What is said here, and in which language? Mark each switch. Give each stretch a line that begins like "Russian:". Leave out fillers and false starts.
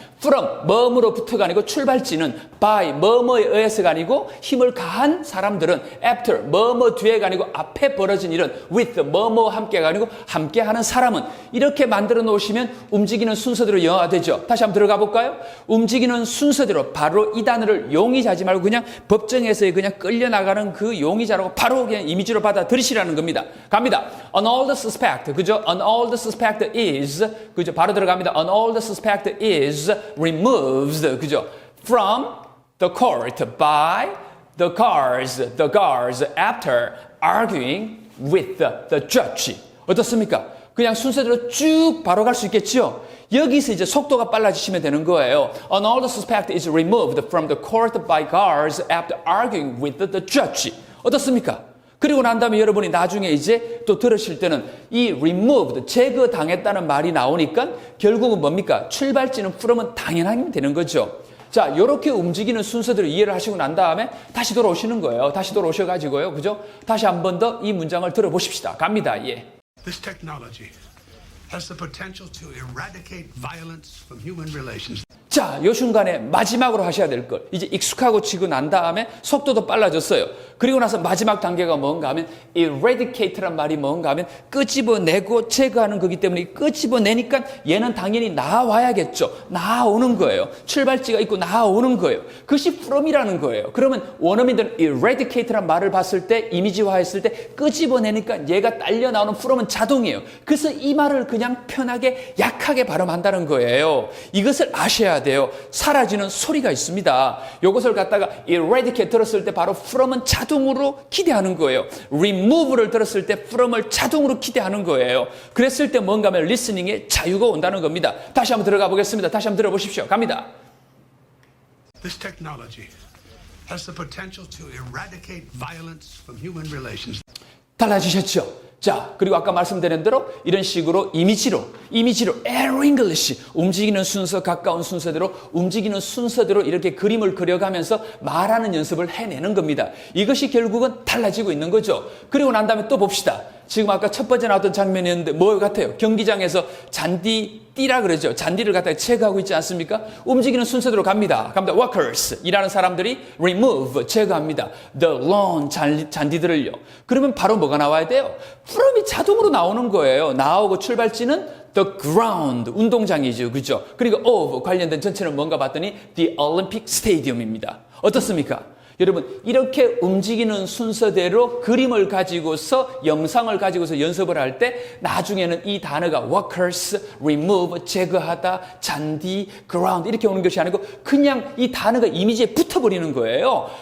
Korean: from, 뭐뭐로부터가 아니고 출발지는 by, 뭐뭐에 의해서가 아니고 힘을 가한 사람들은 after, 뭐뭐 뒤에가 아니고 앞에 벌어진 일은 with, 뭐뭐와 함께가 아니고 함께하는 사람은 이렇게 만들어 놓으시면 움직이는 순서대로 영어가 되죠. 다시 한번 들어가 볼까요? 움직이는 순서대로 바로 이 단어를 용의자지 말고 그냥 법정에서의 그냥 끌려나가는 그 용의자라고 바로 그냥 이미지로 받아들이시라는 겁니다. 갑니다.
English: An old suspect.
Korean: 그죠?
English: An old suspect is. 그죠?
Korean: 바로 들어갑니다.
English: An old suspect is removed.
Korean: 그죠?
English: From the court by the guards after arguing with the judge.
Korean: 어떻습니까? 그냥 순서대로 쭉 바로 갈 수 있겠죠? 여기서 이제 속도가 빨라지시면 되는 거예요.
English: An old suspect is removed from the court by guards after arguing with the judge.
Korean: 어떻습니까? 그리고 난 다음에 여러분이 나중에 이제 또 들으실 때는 이 removed, 제거당했다는 말이 나오니까 결국은 뭡니까? 출발지는 from은 당연하게 되는 거죠. 자, 이렇게 움직이는 순서대로 이해를 하시고 난 다음에 다시 돌아오시는 거예요. 다시 돌아오셔가지고요. 그죠? 다시 한 번 더 이 문장을 들어보십시다. 갑니다. 예.
English: This technology has the potential to eradicate violence from human relations.
Korean: 자, 요 순간에 마지막으로 하셔야 될 걸. 이제 익숙하고 치고 난 다음에 속도도 빨라졌어요. 그리고 나서 마지막 단계가 뭔가 하면 eradicate란 말이 뭔가 하면 끄집어내고 제거하는 거기 때문에 끄집어내니까 얘는 당연히 나와야겠죠. 나오는 거예요. 출발지가 있고 나오는 거예요. 그것이 from이라는 거예요. 그러면 원어민들은 eradicate란 말을 봤을 때 이미지화했을 때 끄집어내니까 얘가 딸려 나오는 from은 자동이에요. 그래서 이 말을 그냥 편하게 약하게 발음한다는 거예요. 이것을 아셔야 돼요. 사라지는 소리가 있습니다. 이것을 갖다가 eradicate 들었을 때 바로 from은 자동으로 기대하는 거예요. remove를 들었을 때 from을 자동으로 기대하는 거예요. 그랬을 때 뭔가 하면 listening에 자유가 온다는 겁니다. 다시 한번 들어가 보겠습니다. 다시 한번 들어보십시오. 갑니다.
English: This technology has the potential to eradicate violence from human relations.
Korean: 달라지셨죠? 자, 그리고 아까 말씀드린 대로 이런 식으로 이미지로 Aero English 움직이는 순서 가까운 순서대로 움직이는 순서대로 이렇게 그림을 그려가면서 말하는 연습을 해내는 겁니다. 이것이 결국은 달라지고 있는 거죠. 그리고 난 다음에 또 봅시다. 지금 아까 첫 번째 나왔던 장면이었는데 뭐 같아요? 경기장에서 띠라 그러죠. 잔디를 갖다가 체크하고 있지 않습니까? 움직이는 순서대로 갑니다. workers, 일하는 사람들이 remove, 제거합니다. the lawn, 잔디들을요. 그러면 바로 뭐가 나와야 돼요? 프롬이 자동으로 나오는 거예요. 나오고 출발지는 the ground, 운동장이죠. 그죠? 그리고 of, 관련된 전체는 뭔가 봤더니 the Olympic Stadium입니다. 어떻습니까? 여러분, 이렇게 움직이는 순서대로 그림을 가지고서 영상을 가지고서 연습을 할 때 나중에는 이 단어가 workers, remove, 제거하다, 잔디, ground 이렇게 오는 것이 아니고 그냥 이 단어가 이미지에 붙어버리는 거예요.